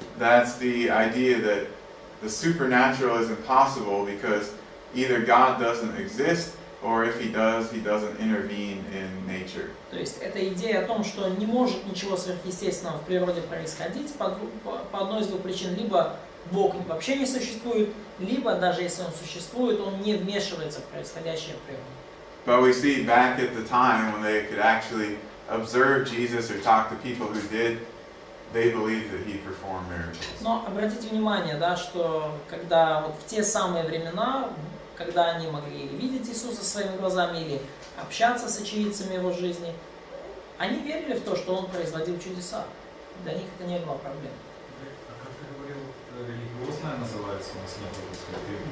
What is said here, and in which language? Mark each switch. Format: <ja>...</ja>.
<en>That's the idea that the supernatural is impossible because either God doesn't exist, or if he doesn't intervene in nature.</en> <ru>То есть это идея о том, что не может ничего сверхъестественного в природе происходить по одной из двух причин. Либо Бог вообще не существует, либо даже если он существует, он не вмешивается в происходящее в природе. But we see back at the time when they could actually observe Jesus or talk to people who did, they believed that he performed miracles. Но обратите внимание, да, что когда вот в те самые времена, когда они могли или видеть Иисуса своими глазами, или общаться с очевидцами его жизни, они верили в то, что он производил чудеса. Для них это не было проблем. А как ты говорил, религиозная называется у нас нет?</ru>